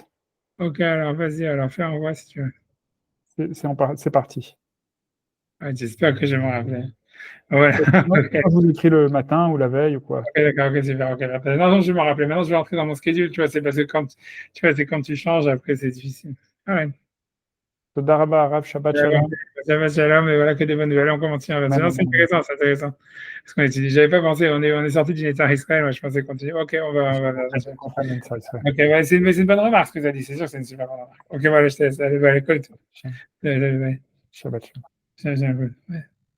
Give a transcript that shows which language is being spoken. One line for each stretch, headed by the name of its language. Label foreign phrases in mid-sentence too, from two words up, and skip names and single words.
French: Ok, alors vas-y, alors fais envoi si tu veux. C'est parti. Ouais, j'espère que je vais me rappeler. Voilà. Moi, Ok, je vous écris le matin ou la veille ou quoi. ok, d'accord, ok, super, ok. Non, non, je vais me rappeler. Maintenant, je vais rentrer dans mon schedule, tu vois, c'est parce que quand, tu vois, c'est quand tu changes, après, c'est difficile. Ah ouais.
Hebrew: תודה רבה, רב, שבת שלום. שבת שלום,
French: et voilà que des bonnes nouvelles. On continue. Non, c'est intéressant, c'est intéressant. Parce qu'on étudie. J'avais pas pensé, on est sorti d'une état Israël, moi, je pensais continuer. Ok, on va. Ok, ouais, c'est une bonne remarque ce que tu as dit, c'est sûr que c'est une super bonne remarque. Ok, voilà, je te laisse. Allez, écoute.
Hebrew: שבת שלום. שבת שלום.